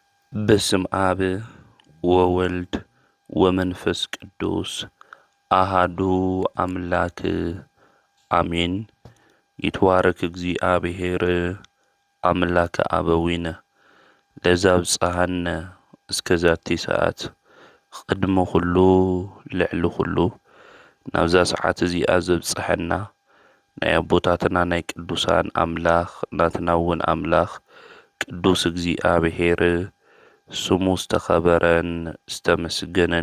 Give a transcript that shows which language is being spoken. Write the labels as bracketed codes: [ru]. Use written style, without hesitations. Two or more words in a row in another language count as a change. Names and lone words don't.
[gez] በስም አብ ወወልድ ወመንፈስ ቅዱስ አሃዱ አምላክ አሜን። ይትባረክ እግዚአብሔር አምላከ አበዊነ ለዘብጽሐነ እስከዛቲ ሰዓት [ti] ቅድመ ኩሉ ልዕሊ ኩሉ ናብዛ ሰዓት እዚኣ ዘብጽሐና ናይ አቦታትና ናይ ቅዱሳን አምላኽ ናትና እውን አምላኽ ቅዱስ እግዚአብሔር ስሙ ዝተኸበረን ዝተመስገነን